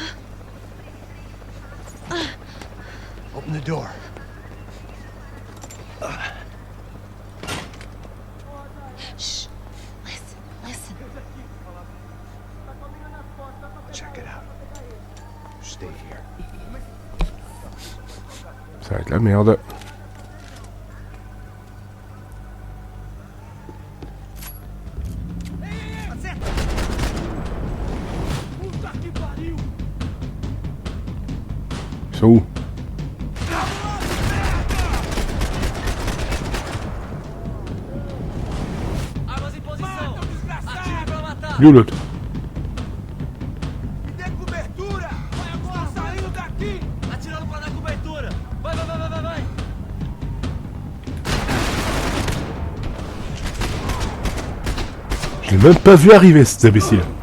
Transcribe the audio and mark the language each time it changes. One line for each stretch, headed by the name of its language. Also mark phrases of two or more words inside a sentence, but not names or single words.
English: Open the door. Shh. Listen, listen. Check it out. Stay here.
French: Ça va être la merde.
Portuguese: Puta que pariu!
French: Ils sont où?
Portuguese: Armas em posição! Atire pra matar!
French: Il est où l'autre?
Portuguese: Me dê cobertura! Vai agora! Está saindo daqui! Atirando pra dar cobertura! Vai, vai, vai, vai, vai, vai!
French: Je l'ai même pas vu arriver, cet imbécile.